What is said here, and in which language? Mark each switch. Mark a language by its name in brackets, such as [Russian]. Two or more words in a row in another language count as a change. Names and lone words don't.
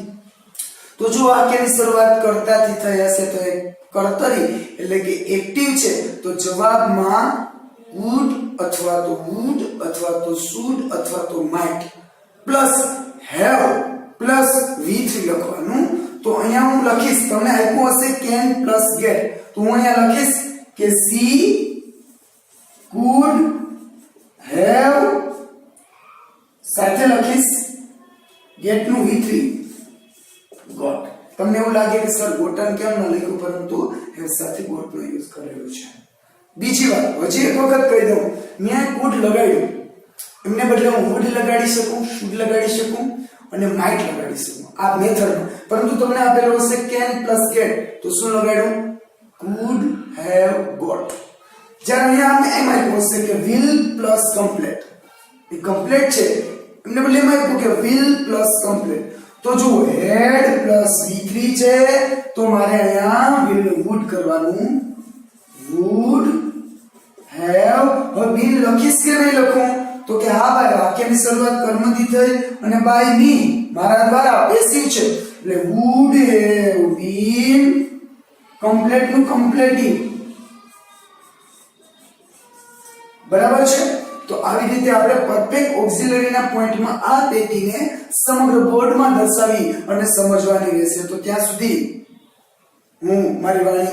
[Gujarati] તો જો વાક્યની શરૂઆત કર્તાથી થઈ હશે તો એ કર્તરી એટલે કે એક્ટિવ છે. તો જવાબમાં would અથવા તો would અથવા તો should અથવા તો [English] might plus have plus v3 [Gujarati] લખવાનું. તો અહીંયા હું લખીશ, તમને આપ્યું હશે [English] can plus get, [Gujarati] તો હું અહીંયા લખીશ કે [English] she could have [Gujarati] સાથે લખીશ get નું v3 got. તમને એવું લાગે કે [English] sir gotten [Gujarati] કેમ ન લખ્યું, પરંતુ have સાથે got નો યુઝ કરેલો છે. બીજી વાત હજી એક વખત કહી દઉં, મેં could લગાડ્યું, એમને બદલે હું would લગાડી શકું, should લગાડી શકું અને might લગાડી શકું આ મેથડ. પરંતુ તમને આપેલો હશે [English] can plus get, [Gujarati] તો શું લગાડ્યું? [English] could have got. [Gujarati] જ્યારે અહીંયા એમ આપ્યું હશે કે [English] will plus complete, [Gujarati] એ કમ્પ્લીટ છે, એમને બદલે એમ આપ્યું કે [English] will plus complete. [Gujarati] તો જો [English] had plus v3 [Gujarati] છે તો મારે અહીંયા [English] will would [Gujarati] કરવાનું, [English] would have. [Gujarati] હવે been લખીશ કે નહીં લખું? તો કે હા ભાઈ, વાક્યની શરૂઆત કર્મથી થઈ અને [English] by me [Gujarati] મારા દ્વારા પેસિવ છે એટલે [English] would have been complete [Gujarati] નું કમ્પ્લીટિંગ. બરાબર છે. તો આવી રીતે આપણે [English] perfect auxiliary [Gujarati] ના પોઈન્ટમાં આ પેટીને સમગ્ર બોર્ડમાં દર્શાવી અને સમજવાની રહેશે. તો ત્યાં સુધી હું મારી વાણી